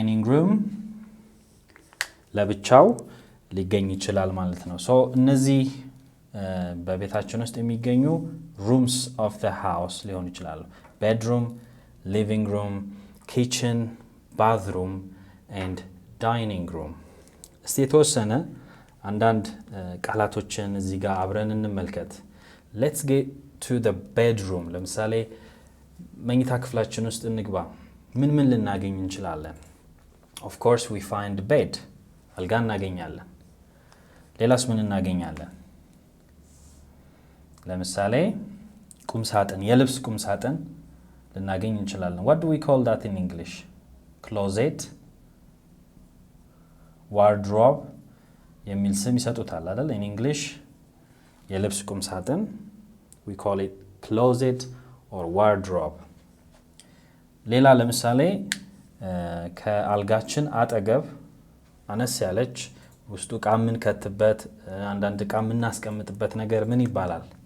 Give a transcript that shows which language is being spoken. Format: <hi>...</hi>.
<am>room ለብቻው ሊገኝ ይችላል ማለት ነው። so እነዚህ በቤታችን ውስጥ የሚገኙ</am> <en>rooms of the house</en> <am>ሊሆኑ ይችላሉ።</am> <en>bedroom, living room, kitchen, bathroom and dining room።</en> <am>እስቲ የተወሰነ አንዳንድ ቃላቶችን እዚህ ጋር አብረን እንመልከት።</am> <en>let's get to the bedroom።</en> <am>ለምሳሌ መኝታ ክፍላችን ውስጥ እንግባ። ምን ልናገኝ እንችላለን?</am> <en>of course we find bed</en> <am>አልጋ እናገኛለን። ሌላስ ምን እናገኛለን? ለምሳሌ ቁም ሳጥን፣ የልብስ ቁም ሳጥን ልናገኝ እንችላለን።</am> <en>what do we call that in English?</en> <am>closet, wardrobe የሚል ስም ይሰጡታል አይደል?</am> <en>in English</en> <am>የልብስ ቁም ሳጥን</am> <en>we call it closet or wardrobe።</en> <am>ሌላ ለምሳሌ ከአልጋችን አጠገብ አነስ ያለች ውስጡ ዕቃ የምንከትበት አንዳንድ ዕቃ የምናስቀምጥበት ነገር ምን ይባላል?</am>